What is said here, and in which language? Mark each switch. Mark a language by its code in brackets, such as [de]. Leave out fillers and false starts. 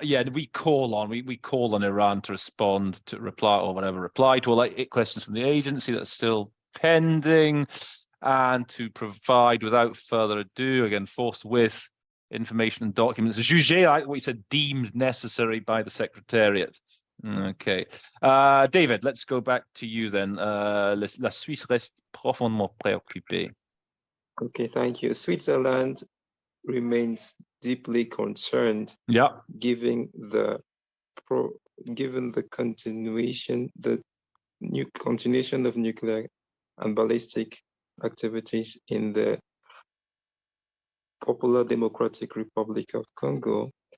[en] Yeah, we call on Iran to respond, to reply to all 8 questions from the agency that's still pending, and to provide without further ado, again, forthwith, information and documents, jugé, like what you said, deemed necessary by the Secretariat. Okay. David, let's go back to you then. [fr] La Suisse reste profondément préoccupée. [en] Okay, thank you. Switzerland remains deeply concerned. Yeah. Given the continuation of nuclear and ballistic activities in the Popular Democratic Republic of Congo.